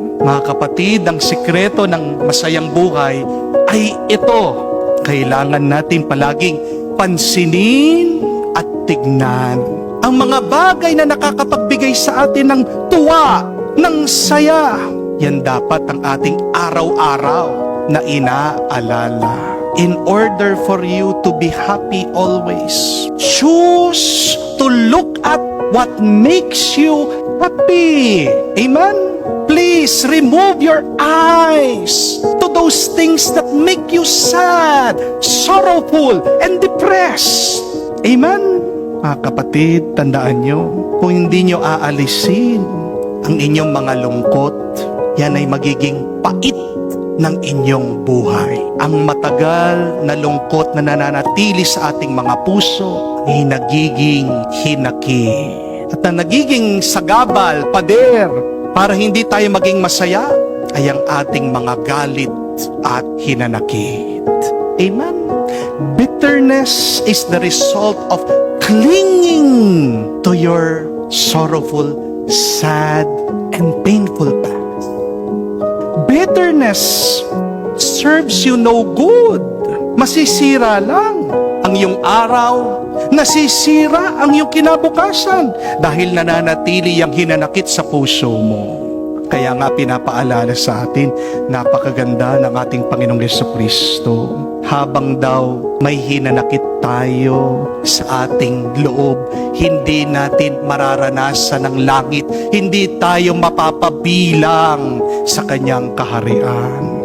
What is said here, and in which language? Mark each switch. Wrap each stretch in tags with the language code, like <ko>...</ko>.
<tl>Mga kapatid, ang sikreto ng masayang buhay ay ito. Kailangan natin palaging pansinin at tignan ang mga bagay na nakakapagbigay sa atin ng tuwa, ng saya. Yan dapat ang ating araw-araw na inaalala.</tl> <en>In order for you to be happy always, choose to look at what makes you happy. Amen? Please remove your eyes to those things that make you sad, sorrowful, and depressed. Amen?</en> <tl>Mga kapatid, tandaan nyo, kung hindi nyo aalisin ang inyong mga lungkot, yan ay magiging pait ng inyong buhay. Ang matagal na lungkot na nananatili sa ating mga puso ay nagiging hinaki. At na nagiging sagabal, pader, para hindi tayo maging masaya, ay ang ating mga galit at hinanakit.</tl> <en>Amen? Bitterness is the result of clinging to your sorrowful, sad, and painful past. Bitterness serves you no good.</en> <tl>Masisira lang ang iyong araw, nasisira ang iyong kinabukasan dahil nananatili ang hinanakit sa puso mo. Kaya nga pinapaalala sa atin, napakaganda ng ating Panginoong Jesucristo. Habang daw may hinanakit tayo sa ating loob, hindi natin mararanasan ng langit, hindi tayo mapapabilang sa kanyang kaharian.</tl>